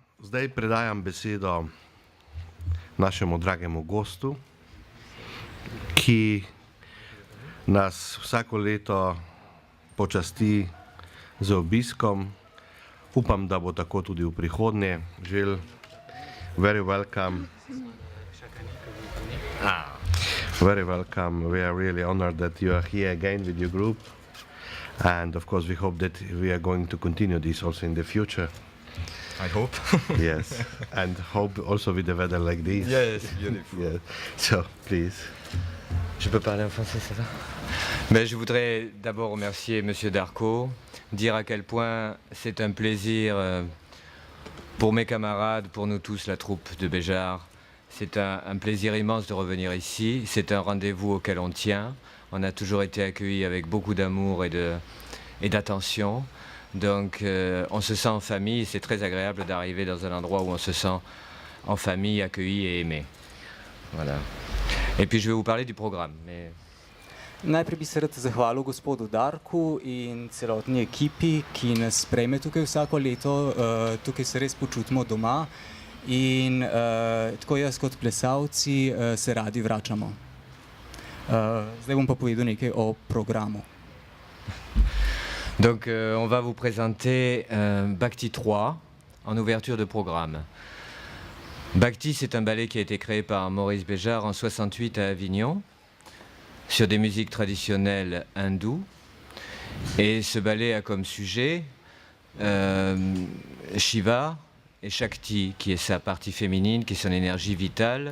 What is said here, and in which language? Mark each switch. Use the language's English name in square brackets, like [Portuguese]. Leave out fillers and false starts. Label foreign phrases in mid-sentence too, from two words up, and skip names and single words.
[Slovenian] Zdaj predajam besedo našemu dragemu gostu, ki nas vsako leto počasti z obiskom. Upam, da bo tako tudi v prihodnje. Žel, [English] very welcome. Very welcome. We are really honored that you are here again with your group. And of course we hope that we are going to continue this also in the future. I hope. Yes, and hope also with the weather like this. Yes, beautiful. Yeah. So, please. [French] Je peux parler en français, ça va? Mais je voudrais d'abord remercier Monsieur Darco, dire à quel point c'est un plaisir pour mes camarades, pour nous tous, la troupe de Béjart. C'est un plaisir immense de revenir ici. C'est un rendez-vous auquel on tient. On a toujours été accueillis avec beaucoup d'amour et d'attention. Donc on se sent en famille, c'est très agréable d'arriver dans un endroit où on se sent en famille, accueilli et aimé. Voilà. Et puis je vais vous parler du programme. Mais... [Slovenian] Najprej bi se rad zahvalil gospodu Darku in celotni ekipi, ki nas sprejme tukaj vsako leto. Tukaj se res počutimo doma in tako jaz kot plesalci se radi vračamo. Zdaj bom pa povedal nekaj o programu. [French] Donc on va vous présenter Bhakti 3 en ouverture de programme. Bhakti, c'est un ballet qui a été créé par Maurice Béjart en 68 à Avignon sur des musiques traditionnelles hindoues. Et ce ballet a comme sujet Shiva et Shakti, qui est sa partie féminine, qui est son énergie vitale.